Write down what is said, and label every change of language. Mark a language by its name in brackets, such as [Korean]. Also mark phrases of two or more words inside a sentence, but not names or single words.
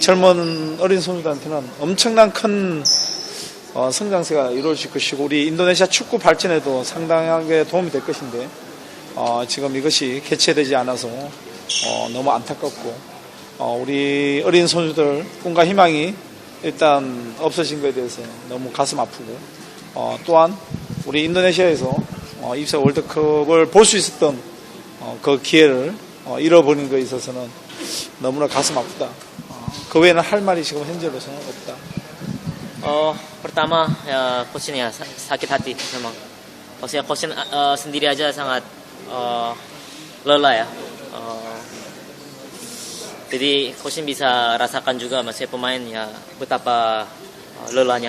[Korean] 젊은 어린 선수들한테는 엄청난 큰 성장세가 이루어질 것이고 우리 인도네시아 축구 발전에도 상당하게 도움이 될 것인데 지금 이것이 개최되지 않아서 너무 안타깝고 우리 어린 선수들 꿈과 희망이 일단 없어진 것에 대해서 너무 가슴 아프고 또한 우리 인도네시아에서 입사 월드컵을 볼 수 있었던 그 기회를 잃어버린 것에 있어서는 너무나 가슴 아프다. 그 외에는 할 말이 지금 현재로서는 없다. [Indonesian] Pertama ya coachnya sakit hati memang. Maksudnya coach sendiri aja sangat lelah ya. Jadi coach bisa rasakan juga maksudnya pemain ya betapa lelahnya.